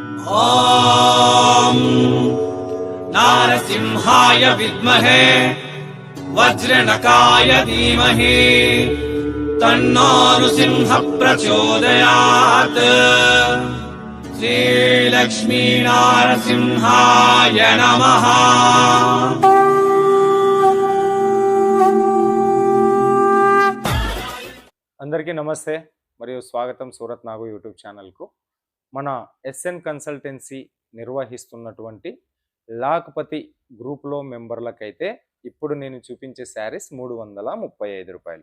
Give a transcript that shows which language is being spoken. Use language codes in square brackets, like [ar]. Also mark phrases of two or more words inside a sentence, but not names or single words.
[sa] ॐ नारसिंहाय विद्महे वज्रनकाय धीमहि तन्नो नृसिंह प्रचोदयात्। श्रीलक्ष्मी नारसिंहाय नमः। [te] అందరికీ నమస్తే మరియు స్వాగతం సూరత్ నాగు యూట్యూబ్ ఛానల్కు. మన ఎస్ఎన్ కన్సల్టెన్సీ నిర్వహిస్తున్నటువంటి లాక్పతి గ్రూప్లో మెంబర్లకైతే ఇప్పుడు నేను చూపించే శారీస్ 335 రూపాయలు.